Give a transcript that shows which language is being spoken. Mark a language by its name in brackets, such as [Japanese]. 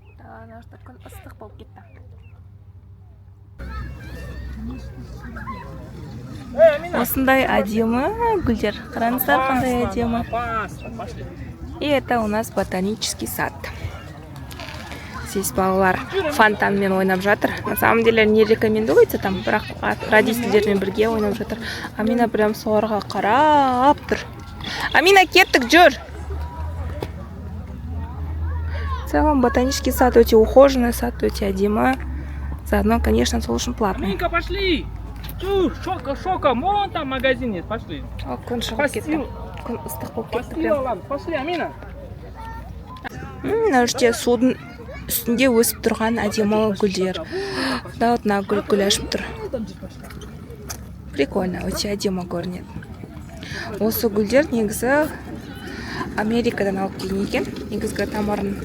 [Kazakh] Ана жақта күн ыстық болып кетті. Осындай әдемі гүлдер. Қараңыздар, қандай әдемі. [Russian] И это у нас ботанический сад. Здесь [Kazakh] балалар фонтанмен ойнап жатыр. [Russian] На самом деле не рекомендуется там, [Kazakh] бірақ родительдермен бірге ойнап жатыр. Амина прям соларға қарап тұр. Амина, кеттік, жүр. [Russian] В целом ботанический [Kazakh] сад өте ухоженный, сад өте әдемі. [Russian] Заодно, конечно, [Kazakh] сол үшін платный. [Russian] Аминка, пошли! Чу, шока, вон там магазин есть, пошли. [Kazakh] О, күн шығып кетті. Күн ыстық болып кетті прям. [Russian] Пошли, Амина. [Kazakh] Мына жерде судың үстінде өсіп тұрған әдемі гүлдер. [Russian] Да, вот [Kazakh] мына гүл ашып тұр. Прикольно, өте әдемі көрінеді. Осы гүлдер негізі Америкадан алып келген екен, негізгі тамырын.